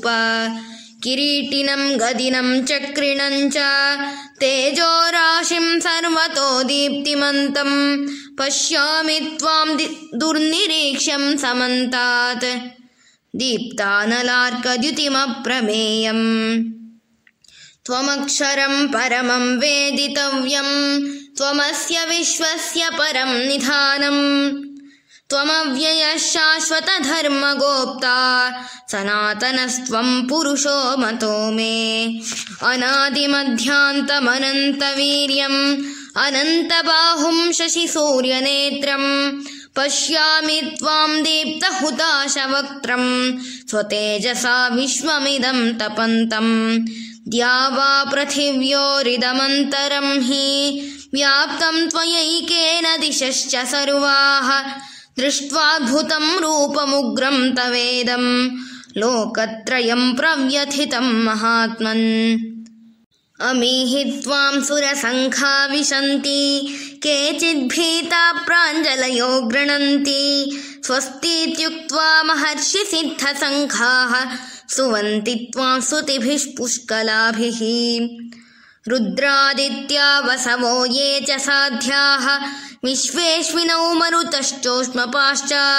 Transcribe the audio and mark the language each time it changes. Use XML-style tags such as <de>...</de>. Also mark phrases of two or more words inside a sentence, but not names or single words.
<sa>కిరీటినం గదినం చక్రిణం చ తేజోరాశిం సర్వతో దీప్తిమంతం పశ్యామి త్వాం దుర్నిరీక్ష్యం సమంతాత్ దీప్తానలార్కద్యుతిమప్రమేయం. త్వమక్షరం పరమం వేదితవ్యం త్వమస్య విశ్వస్య పరం నిధానం. త్వమవ్యయః శాశ్వత ధర్మగోప్తా సనాతనస్త్వం పురుషో మతో మే. అనాదిమధ్యాంతమనంతవీర్యం అనంతబాహుం శశిసూర్యనేత్రం పశ్యామి త్వాం దీప్తహుతాశవక్త్రం స్వతేజసా విశ్వమిదం తపంతం. ద్యావా పృథివ్యోరిదమంతరం హి వ్యాప్తం త్వయైకేన దిశశ్చ సర్వాః దృష్ట్వాద్భుతం రూపముగ్రం తవేదం లోకత్రయం ప్రవ్యథితం మహాత్మన్. అమీहि त्वां सुरसङ्घा विशन्ति केचिद्भीता प्राञ्जलयो गृह्णन्ति स्वस्तीत्युक्त्वा महर्षिसिद्धसङ्घाः स्तुवन्ति त्वां स्तुतिभिः पुष्कलाभिः रुद्रादित्या वसवो ये च साध्याः विश्वेश्विनौ मरुतश्चोष्मपाश्च</sa>